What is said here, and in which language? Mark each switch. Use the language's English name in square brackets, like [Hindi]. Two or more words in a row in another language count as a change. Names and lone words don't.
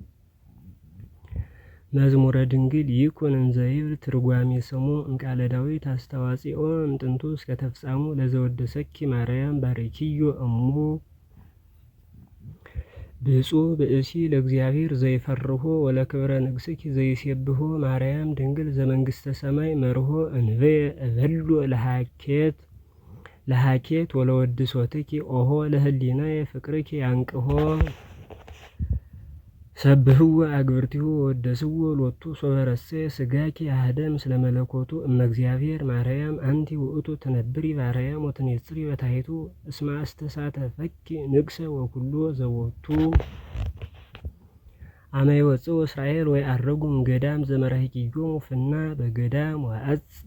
[Geez] መዝሙረ ድንግል ይኩን እንዘ ይብል ትርጓሜ ስሙ እምቃለ ዳዊት አስተዋጽኦ እምጥንቱ እስከ ተፍጻሙ ለዘወደሰኪ ማርያም ባርኪዮ እሙ ብፁዕ ብእሲ ለእግዚአብሔር ዘይፈርሆ ወለክብረ ንግሥኪ ዘይሴብሖ ማርያም ድንግል ዘመንግሥተ ሰማይ መርሆ እንበየ እበሎ ለሃኬት ወለወድሶትኪ ኦሆ ለህሊናየ ፍቅርኪ ያንቅሆ ሰብህዎ አግብርቲሁ ወደስዎ ሎቱ ሶበረሴ ስጋኪ አሐደ ምስለ መለኮቱ እመ እግዚአብሔር ማርያም አንቲ ውእቱ ትነብሪ ባርያም ወትኔጽሪ በታሕቱ እስመ አስተሳተፈኪ ንግሰ ወኩሎ ዘቦቱ አመ ይወፅኡ እስራኤል ወይ አረጉ እምገዳም ዘመራሂኪዮሙ ፍና በገዳም ወአጽ